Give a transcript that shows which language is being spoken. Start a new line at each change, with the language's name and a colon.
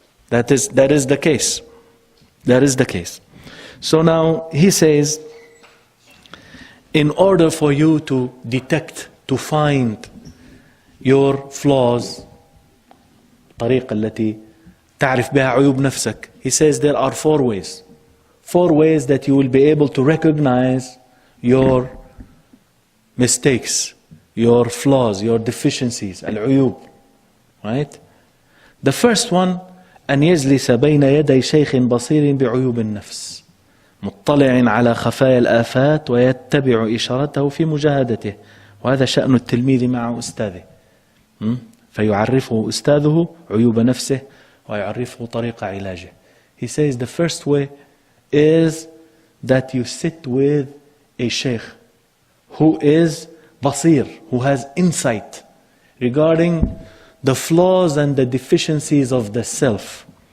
English: That is the case. That is the case. So now he says, in order for you to detect, to find your flaws,
Arabic: الطريقة التي تعرف بها عيوب نفسك.
English: He says there are 4 ways. 4 ways that you will be able to recognize your mistakes, your flaws, your deficiencies, العيوب. Right? The first one,
Arabic: أن يجلس بين يدي شيخ بصير بعيوب النفس مطلع على خفايا الآفات ويتبع إشارته في مجاهدته. وهذا شأن التلميذ مع أستاذه. فيعرفه أستاذه عيوب نفسه ويعرفه طريق علاجه.
English: He says the first way is that you sit with a sheikh who is basir, who has insight regarding the flaws and the deficiencies of the self.